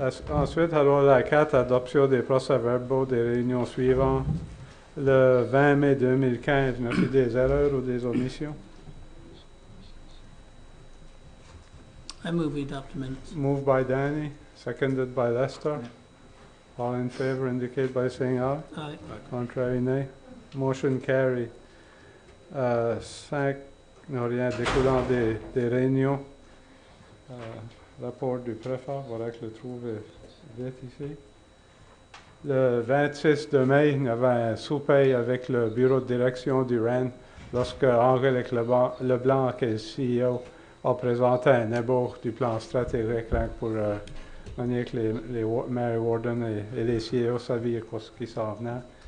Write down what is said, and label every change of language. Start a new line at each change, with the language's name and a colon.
French: Ensuite, alors la 4, adoption des procès-verbaux des réunions suivantes. Le 20 mai 2015, y a-t-il des erreurs ou des omissions?
English: I move we adopt the minutes. Moved by Danny, seconded by Lester. All in favor indicate by saying aye. Aye. Contrary, nay. Motion carry.
French: 5, non, rien découlant des réunions. Rapport du préfet, voilà que je le trouve vite ici. Le 26 de mai, il y avait un souper avec le bureau de direction du REN lorsque Henri Leblanc, qui est le CEO, a présenté un ébauche du plan stratégique pour manier que les Mary Warden et les CEO savaient ce qui s'en venait.